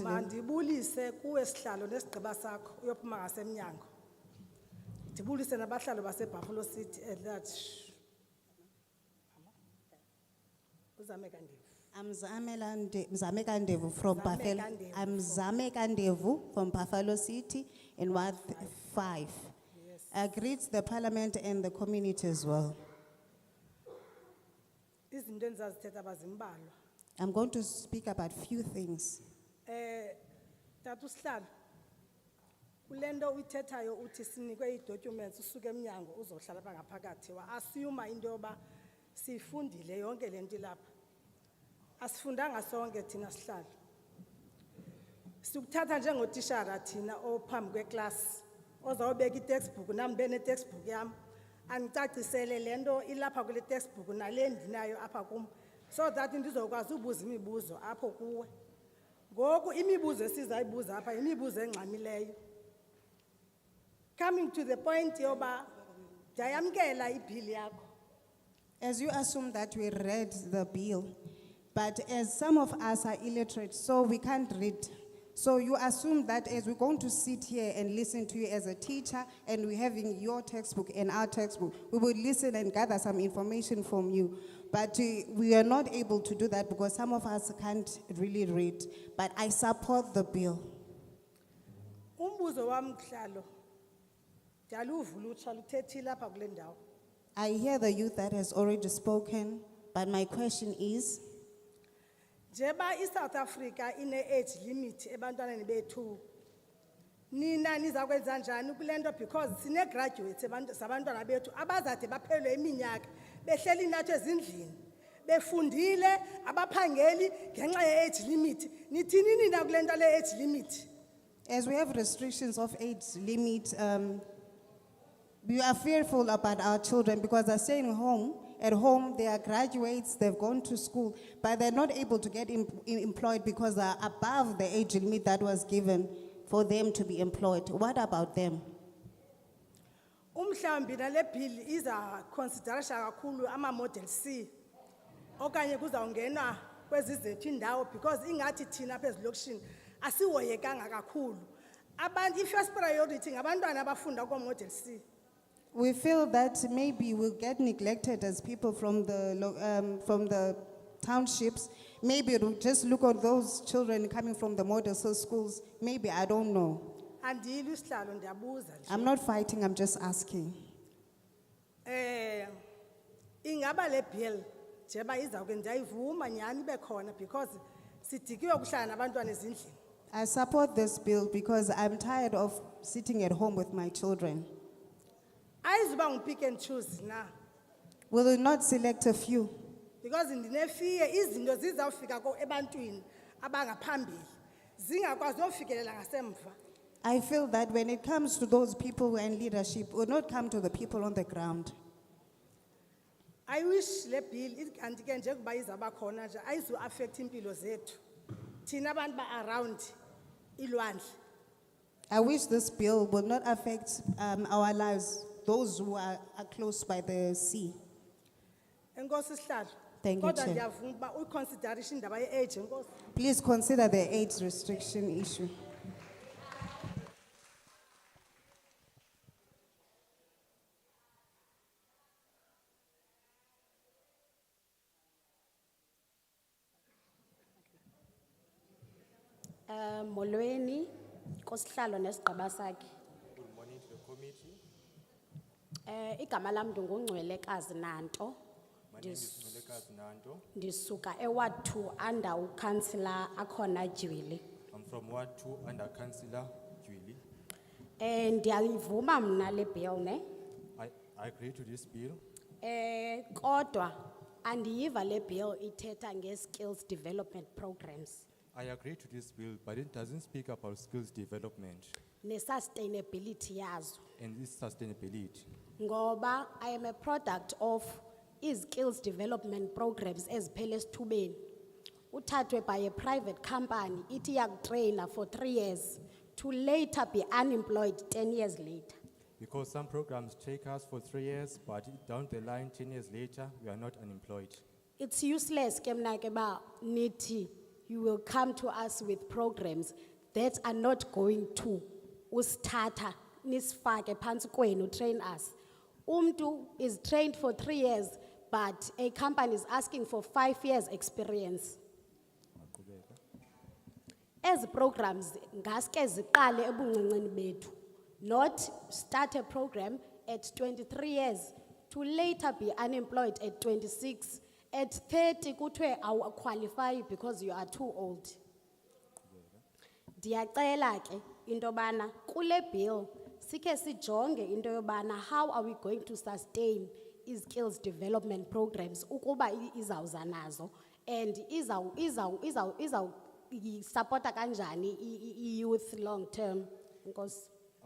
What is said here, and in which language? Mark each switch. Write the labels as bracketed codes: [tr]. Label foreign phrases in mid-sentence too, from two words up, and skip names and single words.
[xh] Mandibulise kuwe sihlalo nesigqiba sakho uyophuma ngasemnyango. Ndibulise nabahlalo baseBuffalo City [en] at that. [xh] Uzame kandevu. [en] Mzame Kandevu from Buffalo. I'm Zame Kandevu from Buffalo City in Ward 5. Yes. I greet the parliament and the community as well. [xh] Izinto endizazithetha bazimbalwa. [en] I'm going to speak about few things. [xh] Tata usihlalo. Kulento uyithethayo uthi sinikwe i-documents usuke emnyango uzohlala ngaphakathi wa assume into yoba sifundile yonke lento ilapha. Asifundanga sonke thina sihlalo. Sikuthatha njengotishara thina ophambi kweclass ozawubeka i-textbook nam ndibe ne-textbook yam andicacisele le nto ilapha kule textbook nale ndinayo apha kum [en] so that [xh] ndizokwazi ubuza imibuzo apho kuwe. Ngoku imibuzo esizayibuza apha yimibuzo engxamileyo. [en] Coming to the point [xh] yoba ndiyayamkela ibhili yakho. [en] As you assume that we read the bill, but as some of us are illiterate, so we can't read. So you assume that as we're going to sit here and listen to you as a teacher, and we're having your textbook and our textbook, we will listen and gather some information from you. But we are not able to do that because some of us can't really read. But I support the bill. [xh] Umbuzo wam Mhlalo, ndiyaluva ulutsha luthethile apha kule ndawo. [en] I hear the youth that has already spoken, but my question is, [xh] Jeba iSouth Africa ine- [en] age limit [xh] ebantwaneni bethu. Nina nizakwenza njani kule nto because sine-graduates zabantwana bethu abazade baphelelwe iminyaka behleli nathi ezindlini befundile abaphangeli ngenxa ye- [en] age limit. [xh] Nithini nina kule nto le- [en] age limit? as we have restrictions of age limit, we are fearful about our children because they're staying home. At home, they are graduates, they've gone to school, but they're not able to get employed because they're above the age limit that was given for them to be employed. What about them? [xh] Umhlambi nale bill iza consideration kakhulu ama model C. Okanye kuzawungena kwezi zethu indawo because ingathi thina apha ezilokishini asihoyekanga kakhulu. Abantu [en] first priority [xh] ngabantwana abafunda kwa model C. [en] We feel that maybe we'll get neglected as people from the townships. Maybe we'll just look at those children coming from the model schools. Maybe, I don't know. [xh] Andiyili usihlalo ndiyabuza nje. [en] I'm not fighting, I'm just asking. [xh] Ingaba le bill jeba izawuke ndiyayivuma nyani ibe khona because sidikiwe kuhlala nabantwana ezindlini. [en] I support this bill because I'm tired of sitting at home with my children. [xh] Ayizuba ngu- [en] pick and choose [xh] na. [en] We will not select a few. [xh] Because ndinefear izinto zizawufika ebantwini abangaphambili zingakwazi ukufikelela ngasemva. [en] I feel that when it comes to those people who are in leadership, it will not come to the people on the ground. I wish [xh] le bill kanti ke njengoba izaba khona nje ayizu affect impilo zethu. Thina abantu ba around ilwandle. [en] I wish this bill will not affect our lives, those who are close by the sea. [xh] Enkosi sihlalo. [en] Thank you, [xh] Kodwa [en] Chair. [xh] ndiyavuma uba uconsideration indaba ye-age enkosi. [en] Please consider the age restriction issue. [xh] Molweni, kosihlalo nesigaba sakhe. [en] Good morning to the committee. [xh] Igama lam ndingungcwelekazi Nanto. [en] My name is Nwelekazi Nanto. [xh] Ndisuka eWard 2 under uCouncillor akhona Jwili. [en] I'm from Ward 2 under Councillor Julie. [xh] Ndiyayivuma mna le bill ne. [en] I agree to this bill. [xh] Kodwa andiyiva le bill ithetha nge- [en] skills development programs I agree to this bill, but it doesn't speak about skills development [xh] ne-sustainability yazo. [en] and its sustainability. Ngoba I am a product of skills development programs [xh] eziphele esithubeni. [en] Uthathwe by a private company, [xh] ithi yakutraina [en] for 3 years to later be unemployed 10 years later. Because some programs take us for 3 years, but down the line, 10 years later, we are not unemployed. It's useless [xh] ke mna ke ba nithi [en] you will come to us with programs that are not going to [xh] usithatha nisifake phansi kwenu [en] train us. Umntu is trained for 3 years, but a company is asking for 5 years experience. As programs [xh] ngaske ziqale ebuncenceni bethu, [en] not start a program at 23 years to later be unemployed at 26. At 30 [xh] kuthiwe awu [en] qualify because you are too old. [xh] Ndiyacela ke into bana kule bill sikhe sijonge into yobana [en] how are we going to sustain skills development programs [xh] ukuba izawuza nazo [en] and [xh] supporta kanjani [en] youth long term. Because